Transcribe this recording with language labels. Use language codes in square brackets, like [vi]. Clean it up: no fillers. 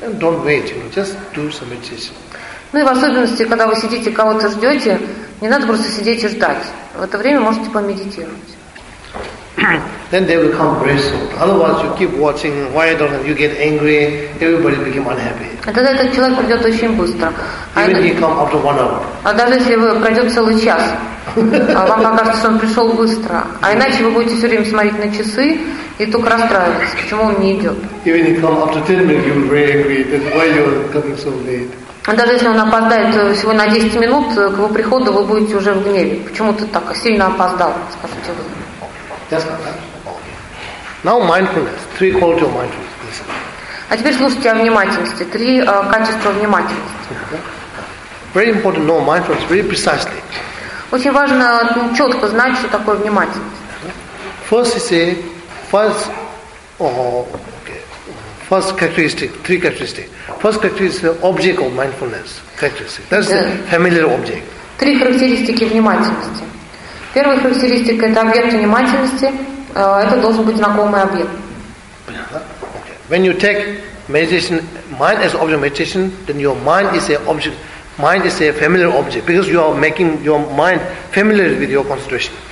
[en] Don't wait, you know, just do some meditation. [ru] Ну и в особенности, когда вы сидите, кого-то ждете, не надо просто сидеть и ждать. В это время можете помедитировать. [en] Then they will come very soon. Otherwise, you keep watching. Why don't you get angry? Everybody become unhappy. [ru] Тогда этот человек придет очень быстро. [en] Even he come after 1 hour. [ru] А даже если вы пройдет целый час, вам покажется, что он пришел быстро. А иначе вы будете все время смотреть на часы и только расстраиваться, почему он не идет. [en] Even he come after 10 minutes, you very angry. Then why you coming so late? [ru] А даже если он опоздает всего на 10 минут, к его приходу вы будете уже в гневе. Почему ты так сильно опоздал? Скажите вы. [en] Now mindfulness, three quality of mindfulness. [ru] А теперь слушайте о внимательности, три качества внимательности. [en] Very important to know mindfulness very precisely. [ru] Очень важно четко знать, что такое внимательность. [en] First is a first characteristic, three characteristics. First characteristic is object of mindfulness characteristic. That's the familiar object. [ru] Три характеристики внимательности. Первая характеристика – это объект внимательности. Это должен быть знакомый объект. [en] When you take meditation, mind as object meditation, then your mind is a object. Mind is a familiar object because you are making your mind familiar with your concentration.